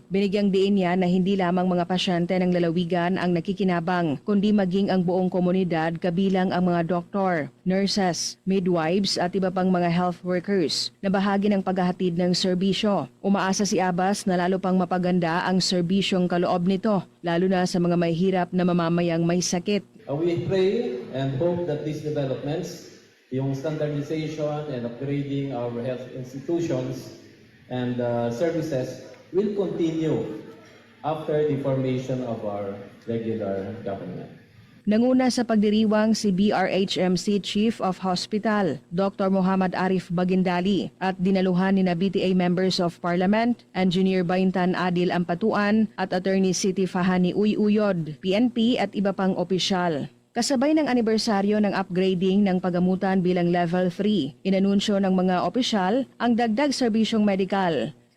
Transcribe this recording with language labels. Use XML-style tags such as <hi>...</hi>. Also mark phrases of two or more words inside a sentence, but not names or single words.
<tl>Binigyang diin niya na hindi lamang mga pasyente ng lalawigan ang nakikinabang, kundi maging ang buong komunidad kabilang ang mga doktor, nurses, midwives at iba pang mga</tl> <en>health workers</en> <tl>na bahagi ng paghahatid ng serbisyo. Umaasa si Abbas na lalo pang mapaganda ang serbisyong kaloob nito, lalo na sa mga may hirap na mamamayang may sakit.</tl> <en>We pray and hope that these developments, yung standardization and upgrading our health institutions and services will continue after the formation of our regular government.</en> <tl>Nanguna sa pagdiriwang si BRHMC Chief of Hospital, Dr. Muhammad Arif Bagindali at dinaluhan ni BTA Members of Parliament, Engineer Baintan Adil Ampatuan at Attorney Siti Fahani Uyuyod, PNP at iba pang opisyal. Kasabay ng anibersaryo ng upgrading ng pagamutan bilang Level 3, inanunsyo ng mga opisyal ang dagdag serbisyong medikal.</tl>